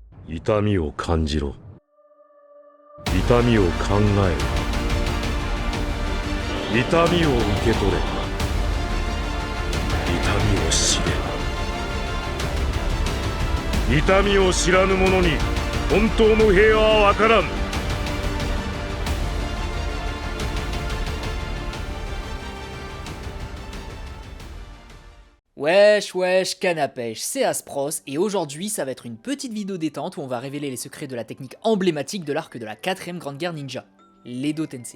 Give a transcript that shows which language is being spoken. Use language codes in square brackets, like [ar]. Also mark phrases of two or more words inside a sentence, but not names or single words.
[ja] 痛みを感じろ。痛みを考えろ。痛みを受け取れ。痛みを知れ。痛みを知らぬ者に本当の平和は分からん。 [fr] Wesh wesh, canne à pêche, c'est Aspros et aujourd'hui ça va être une petite vidéo détente où on va révéler les secrets de la technique emblématique de l'arc de la 4ème Grande Guerre Ninja, l'Edo Tensei.